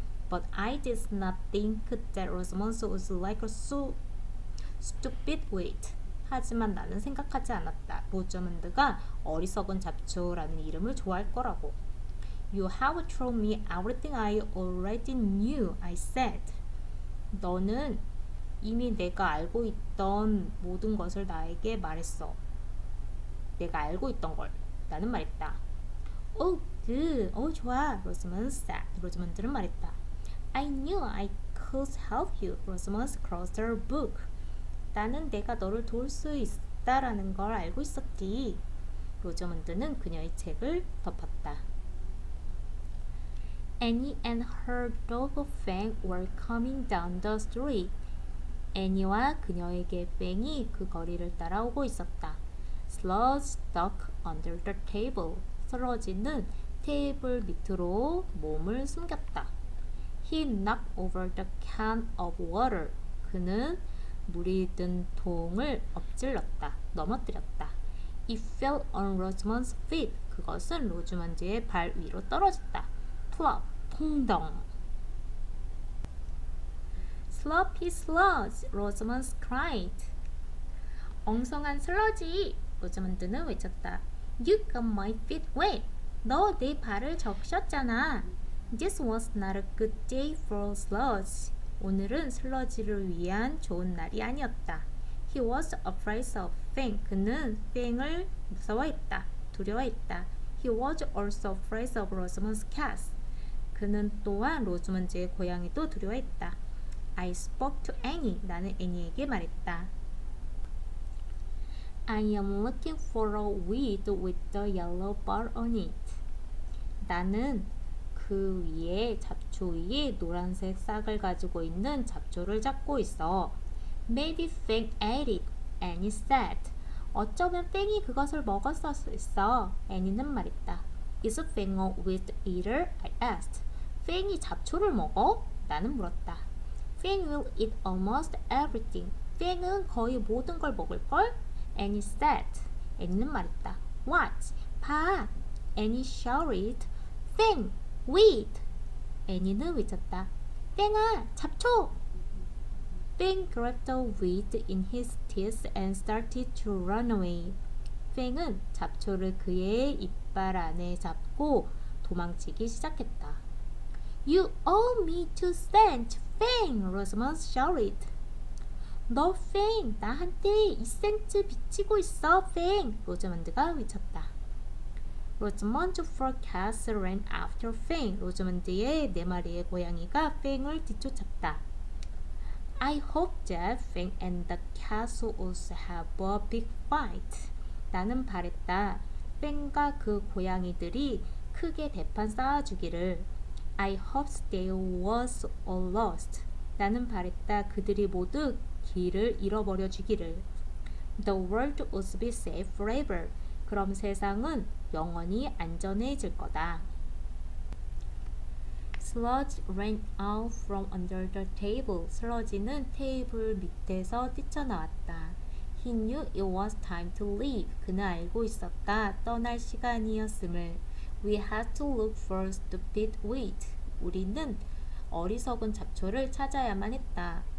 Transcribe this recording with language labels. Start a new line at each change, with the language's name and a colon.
English: But I did not think that Rosamond was like a so stupid wit.
Korean: 하지만 나는 생각하지 않았다. 로저먼드가 어리석은 잡초라는 이름을 좋아할 거라고.
English: You have told me everything I already knew, I said.
Korean: 너는 이미 내가 알고 있던 모든 것을 나에게 말했어. 내가 알고 있던 걸. 나는 말했다.
English: Oh, good.
Korean: 좋아. 로즈먼드 said. 로즈먼드는 말했다.
English: I knew I could help you. Rosamond closed her book.
Korean: 나는 내가 너를 도울 수 있다라는 걸 알고 있었지. 로저먼드는 그녀의 책을 덮었다.
English: Annie and her dog Fang were coming down the street.
Korean: 애니와 그녀의 개 팽이 그 거리를 따라오고 있었다.
English: Sludge stuck under the table.
Korean: 슬러지는 테이블 밑으로 몸을 숨겼다.
English: He knocked over the can of water.
Korean: 그는 물이 든 통을 엎질렀다. 넘어뜨렸다.
English: It fell on Rosamond's feet.
Korean: 그것은 로즈먼드의 발 위로 떨어졌다.
English: Plop,
Korean: 퐁덩.
English: Sloppy sludge, Rosamond cried.
Korean: 엉성한 슬러지, 로즈먼드는 외쳤다.
English: You got my feet wet.
Korean: 너 내 발을 적셨잖아.
English: This was not a good day for sludge.
Korean: 오늘은 슬러지를 위한 좋은 날이 아니었다.
English: He was afraid of Fang.
Korean: 그는 팽을 무서워했다. 두려워했다.
English: He was also afraid of Rosamond's cat.
Korean: 그는 또한 로즈먼드의 고양이도 두려워했다.
English: I spoke to Annie.
Korean: 나는 애니에게 말했다.
English: I am looking for a weed with the yellow bar on it.
Korean: 나는 그 위에 잡초 위에 노란색 싹을 가지고 있는 잡초를 찾고 있어.
English: Maybe Fang ate it, Annie said.
Korean: 어쩌면 팽이 그것을 먹었을 수 있어. 애니는 말했다.
English: Is Fang a weed eater? I asked.
Korean: 팽이 잡초를 먹어? 나는 물었다.
English: Fang will eat almost everything.
Korean: 팽은 거의 모든 걸 먹을걸?
English: Annie said.
Korean: 애니는 말했다.
English: What?
Korean: 봐.
English: Annie shouted. Fang! Weed!
Korean: 애니는 외쳤다. 팽아! 잡초!
English: Fang grabbed the weed in his teeth and started to run away.
Korean: 팽은 잡초를 그의 이빨 안에 잡고 도망치기 시작했다.
English: You owe me 2 cents, Fang! Rosamond shouted.
Korean: 너 팽! 나한테 2센트 빚지고 있어, 팽! 로즈먼드가 외쳤다.
English: 로즈먼드 four cats ran after Fang.
Korean: 로즈먼드의 4마리의 고양이가 팽을 뒤쫓았다.
English: I hope that Fang and the cats also have a big fight.
Korean: 나는 바랬다. 팽과 그 고양이들이 크게 대판 쌓아주기를.
English: I hope they was all lost.
Korean: 나는 바랬다. 그들이 모두 길을 잃어버려 주기를.
English: The world would be safe forever.
Korean: 그럼 세상은 영원히 안전해질 거다.
English: Sludge ran out from under the table.
Korean: 슬러지는 테이블 밑에서 뛰쳐나왔다.
English: He knew it was time to leave.
Korean: 그는 알고 있었다. 떠날 시간이었음을.
English: We had to look for stupid weed.
Korean: 우리는 어리석은 잡초를 찾아야만 했다.